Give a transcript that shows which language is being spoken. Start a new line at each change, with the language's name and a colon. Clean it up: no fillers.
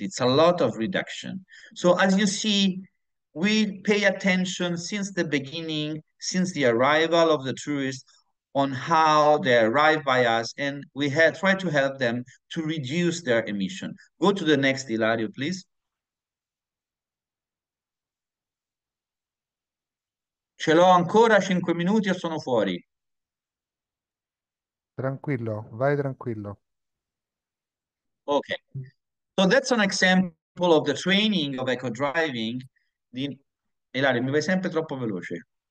English: It's a lot of reduction. So as you see, we pay attention since the beginning, since the arrival of the tourists, on how they arrive by us, and we try to help them to reduce their emission. Go to the next, Ilario, please.
Italian: Ce l'ho ancora 5 minuti o sono fuori? Tranquillo, vai tranquillo. Okay.
English: So that's an example of the training of eco driving.
Italian: Ilario, mi vai sempre troppo veloce.